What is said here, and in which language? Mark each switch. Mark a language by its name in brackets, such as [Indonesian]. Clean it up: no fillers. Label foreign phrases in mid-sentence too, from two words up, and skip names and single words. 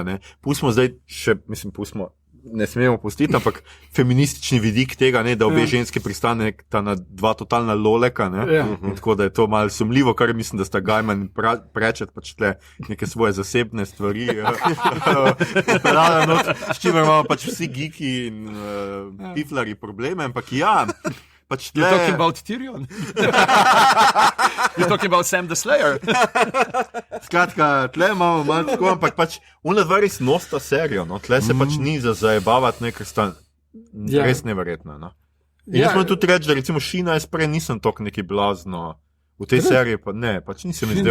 [Slovenian] Pustimo zdaj še, ne smemo pustiti, ampak feministični vidik tega, da obe ženske pristaneta na dva totalna loleka, tako da je to malo sumljivo, kar mislim, da sta Gaiman Pratchett pač tle neke svoje zasebne stvari s čimer imamo pač vsi geeki in piflari probleme, ampak pač tle... [English] You're talking about Tyrion? You're talking about Sam the Slayer? [Slovenian] Skratka, tle imamo malo tako, ampak pač ona dva res nosta serijo, tle se pač ni za zajebavati, ker sta res neverjetna. In jaz moram tudi reči, da recimo Sheena jaz prej nisem toliko neki blazno v tej seriji, pa ne, pač nisem mi zdel.